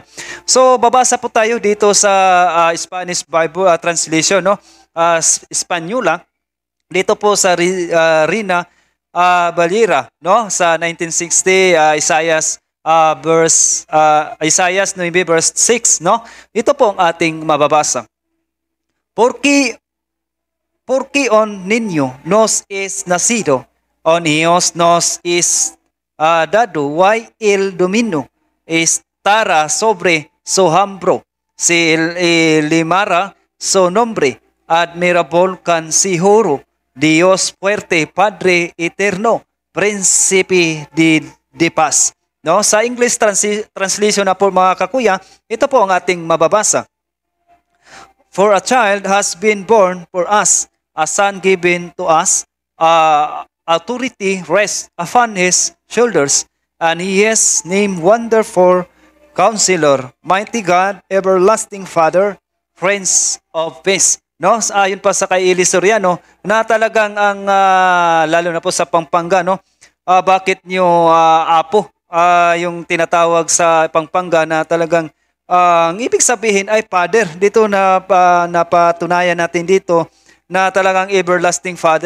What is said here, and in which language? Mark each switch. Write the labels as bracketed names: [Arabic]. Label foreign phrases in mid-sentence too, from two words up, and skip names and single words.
[Filipino] So, babasa po tayo dito sa [English] Spanish Bible translation, [Filipino] no? Espanyula. Dito po sa Rina Valera, no? Sa 1960, Isaiah 9 verse 6, no? Ito po ang ating mababasa. [Spanish] Porque on niño nos es nacido, on hijos nos es dado, y el dominio estará sobre su hombro, se llamará su nombre, admirable Consejero, Dios fuerte, Padre eterno, Príncipe de paz. [Filipino] No, sa [English] English translation [Filipino] na po mga kakuya, ito po ang ating mababasa. [English] For a child has been born for us, a son given to us, authority rests upon his shoulders, and he is named Wonderful Counselor, Mighty God, Everlasting Father, Prince of Peace. [Filipino] No, ayon pa sa kay Eli Soriano na talagang ang lalo na po sa Pampanga, no, bakit nyo apo yung tinatawag sa Pampanga na talagang ang ibig sabihin ay Father. Dito napatunayan natin dito na talagang [English] everlasting Father.